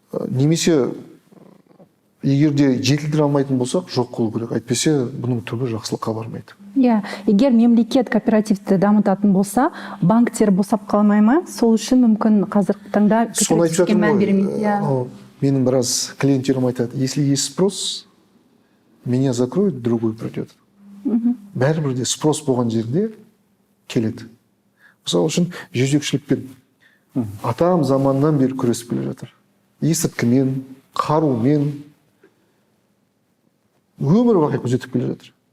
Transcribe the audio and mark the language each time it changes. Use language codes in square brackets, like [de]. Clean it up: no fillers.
[kk] Немесе егер де жетілдіре алмайтын болсақ, жоқ қылу керек. Әйтпесе бұның түбі жақсылыққа бармайды. Егер мемлекет кооперативті дамытатын болса, банктер босап қалмай ма? Сол үшін мүмкін қазіргі таңда кооперативке мән бермейді. Менің біраз клиенттерім айтады, [ru] если есть спрос, меня закроют, другой придет. [kk] Бәрібірде спрос болған жерде келеді. Мысалы үшін жезөкшелікпен атам заманнан бері күресіп келе жатыр. Есірткімен, қарумен өмір бақи күзетіп келе жатыр.